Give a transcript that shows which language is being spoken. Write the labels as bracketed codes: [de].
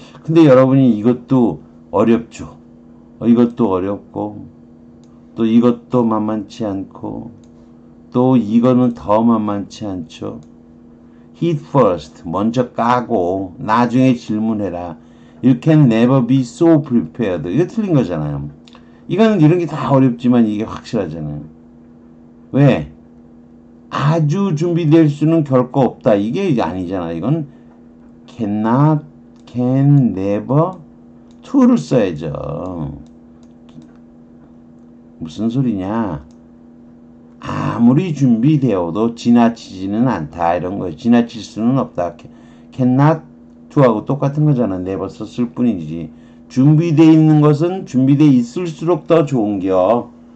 [ko] 근데 여러분이 이것도 어렵죠. 이것도 어렵고 또 이것도 만만치 않고 또 이거는 더 만만치 않죠. [en] Hit first. [ko] 먼저 까고 나중에 질문해라. [en] You can never be so prepared. [ko] 이거 틀린 거잖아요. 이거는 이런 게 다 어렵지만 이게 확실하잖아요. 왜? 아주 준비될 수는 결코 없다. 이게 아니잖아. 이건 cannot, can, never, to를 써야죠. 무슨 소리냐? 아무리 준비되어도 지나치지는 않다. 이런 거예요. 지나칠 수는 없다. cannot, to하고 똑같은 거잖아. never 썼을 뿐이지. 준비되어 있는 것은 준비되어 있을수록 더 좋은겨.